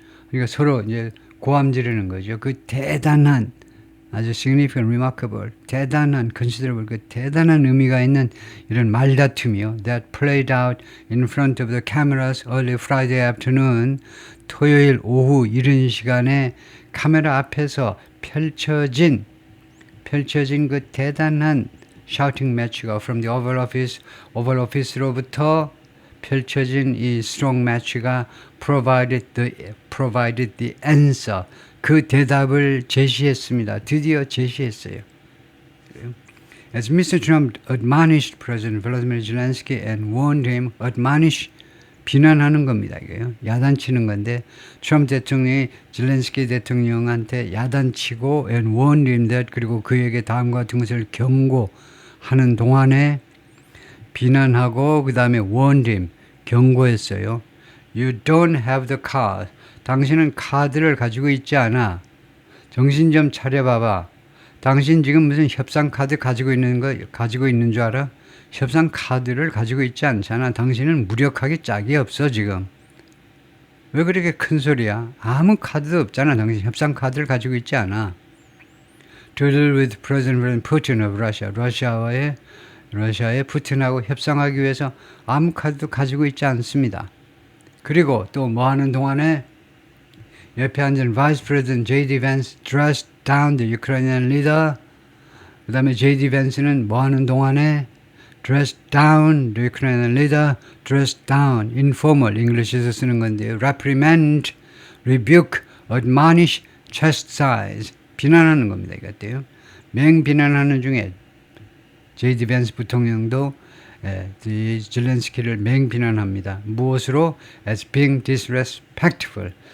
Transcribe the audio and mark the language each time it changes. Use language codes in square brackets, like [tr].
[ko] 그러니까 서로 이제 고함 지르는 거죠. 그 대단한, 아주 significant, remarkable, 대단한, considerable, 그 대단한 의미가 있는 이런 말다툼이요. [en] That played out in front of the cameras early Friday afternoon. [ko] 토요일 오후 이른 시간에 카메라 앞에서 펼쳐진 그 대단한 shouting match가 [en] from the Oval Office [ko] 로부터 펼쳐진 이 strong match가 [en] provided the answer. [ko] 그 대답을 제시했습니다. 드디어 제시했어요. [en] As Mr. Trump admonished President Vladimir Zelensky and warned him, admonish [ko] 비난하는 겁니다. 이게요. 야단치는 건데 트럼프 대통령이 젤렌스키 대통령한테 야단치고 [en] and warned him that [ko] 그리고 그에게 다음과 같은 것을 경고하는 동안에 비난하고 그 다음에 [en] warned him [ko] 경고했어요. [en] You don't have the card. [ko] 당신은 카드를 가지고 있지 않아. 정신 좀 차려봐봐. 당신 지금 무슨 협상 카드 가지고 있는 줄 알아? 협상 카드를 가지고 있지 않잖아. 당신은 무력하게 짝이 없어 지금. 왜 그렇게 큰 소리야? 아무 카드도 없잖아. 당신 협상 카드를 가지고 있지 않아. [en] To deal with President Putin of Russia. [ko] 러시아의 푸틴하고 협상하기 위해서 아무 카드도 가지고 있지 않습니다. 그리고 또 뭐 하는 동안에 옆에 앉은 Vice President J.D. [en] Vance dressed down the Ukrainian leader. [ko] 그 다음에 J.D. [en] Vance는 [ko] 뭐 하는 동안에 [en] dressed down the Ukrainian leader, dressed down, informal, English에서 쓰는 건데요. reprimand, rebuke, admonish, chastise, [ko] 비난하는 겁니다. 이것도요. 맹비난하는 중에 J.D. 벤스 부통령도 젤렌스키를 맹비난합니다. 무엇으로? [en] As being disrespectful.